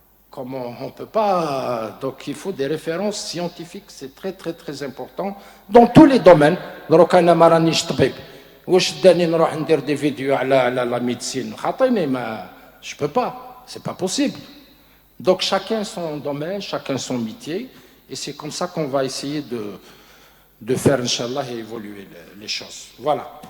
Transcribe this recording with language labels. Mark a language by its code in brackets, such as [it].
[fr] Comment on ne peut pas. Donc, il faut des références scientifiques. C'est très important dans tous les domaines. [ar] Donc, أنا ما رانيش طبيب. واش داني نروح ندير [fr] des vidéos [ar] على [fr] la médecine. [ar] خاطيني ما. [fr] Je peux pas. C'est pas possible. Donc chacun son domaine, chacun son métier, et c'est comme ça qu'on va essayer de faire, Inch'Allah, et évoluer les choses. Voilà.